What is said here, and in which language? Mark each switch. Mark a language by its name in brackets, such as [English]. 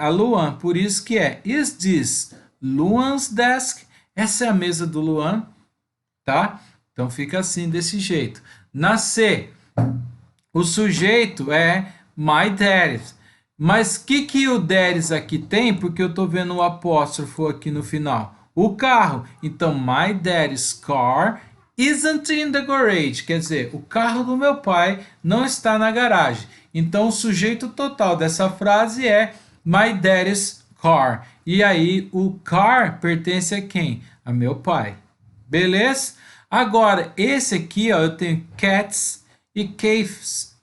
[Portuguese] A Luan, por isso que [English] is this Luan's desk? [Portuguese] Essa é a mesa do Luan, tá? Então fica assim, desse jeito. Na C, o sujeito é [English] my daddy's. [Portuguese] Mas o que o daddy's aqui tem? Porque eu tô vendo o apóstrofo aqui no final. O carro. Então, [English] my daddy's car isn't in the garage. [Portuguese] Quer dizer, o carro do meu pai não está na garagem. Então, o sujeito total dessa frase é [English] my daddy's car. [Portuguese] E aí, o car pertence a quem? A meu pai. Beleza? Agora, esse aqui, ó, eu tenho cats e caves.